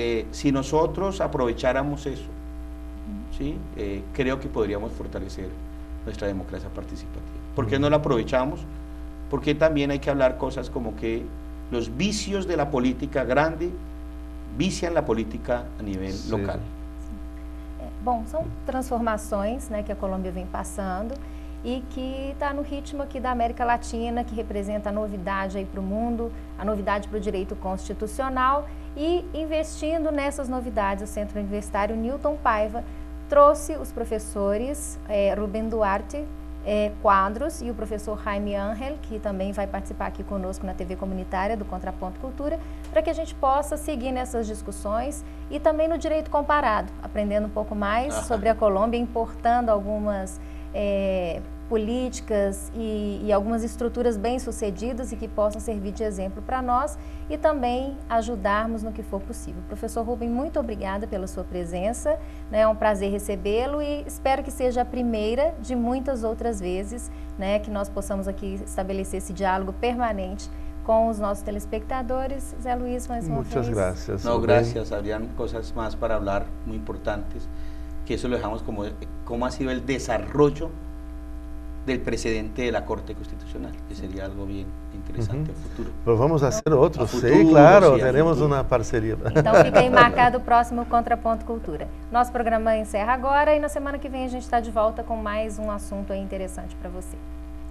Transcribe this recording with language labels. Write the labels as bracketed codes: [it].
[es] Si nosotros aprovecháramos eso, ¿sí? Creo que podríamos fortalecer nuestra democracia participativa. ¿Por qué no la aprovechamos? Porque también hay que hablar cosas como que los vicios de la política grande viciam la política a nível local. [pt] Bom, são transformações, né, que a Colômbia vem passando e que está no ritmo aqui da América Latina, que representa a novidade aí para o mundo, a novidade para o direito constitucional, e investindo nessas novidades, o Centro Universitário Newton Paiva trouxe os professores Rubem Duarte Quadros e o professor Jaime Ángel, que também vai participar aqui conosco na TV comunitária do Contraponto Cultura, para que a gente possa seguir nessas discussões e também no direito comparado, aprendendo um pouco mais sobre a Colômbia, importando algumas políticas e algumas estruturas bem-sucedidas e que possam servir de exemplo para nós e também ajudarmos no que for possível. Professor Rubem, muito obrigada pela sua presença, né? É um prazer recebê-lo e espero que seja a primeira de muitas outras vezes, né, que nós possamos aqui estabelecer esse diálogo permanente com os nossos telespectadores. Zé Luis, mais uma vez. [es] Muchas gracias. No, gracias. Habrían cosas más para hablar muy importantes, que eso lo dejamos como cómo ha sido el desarrollo del precedente de la Corte Constitucional, que sería algo bien interesante a futuro. Pero vamos a hacer otro, sí, claro, [pt] teremos uma parceria. Então fica aí marcado o próximo Contraponto Cultura. Nosso programa encerra agora e na semana que vem a gente está de volta com mais um assunto aí interessante para você.